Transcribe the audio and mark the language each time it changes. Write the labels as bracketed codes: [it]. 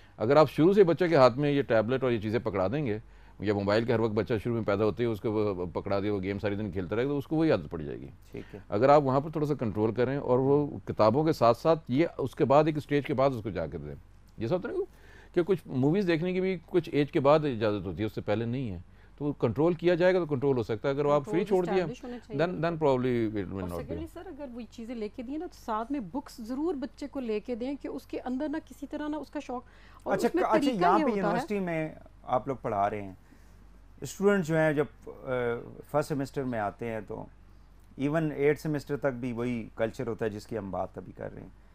[ur] اگر آپ شروع سے بچے کے ہاتھ میں یہ ٹیبلٹ اور یہ چیزیں پکڑا دیں گے، یا موبائل کے ہر وقت بچہ شروع میں پیدا ہوتے ہے اس کو پکڑا دیا، وہ گیم ساری دن کھیلتا رہے گا تو اس کو وہی عادت پڑ جائے گی. اگر آپ وہاں پر تھوڑا سا کنٹرول کریں اور وہ کتابوں کے ساتھ ساتھ یہ اس کے بعد ایک اسٹیج کے بعد اس کو جا کر دیں. جیسا ہوتا ہے کہ کچھ موویز دیکھنے کی بھی کچھ ایج کے بعد اجازت ہوتی ہے، اس سے پہلے نہیں ہے. تو کنٹرول کیا جائے گا تو کنٹرول ہو سکتا ہے. اگر آپ فری چھوڑ دیا [en] then probably it will not be. [ur] سر اگر وہ چیزیں لے کے دیں نا تو ساتھ میں بکس ضرور بچے کو لے کے دیں کہ اس کے اندر نا کسی طرح نا اس کا شوق. اچھا یہاں پہ یونیورسٹی میں آپ لوگ پڑھا رہے ہیں، اسٹوڈنٹ جو ہیں جب فرسٹ سیمسٹر میں آتے ہیں تو ایون 8 سیمسٹر تک بھی وہی کلچر ہوتا ہے جس کی ہم بات ابھی کر رہے ہیں.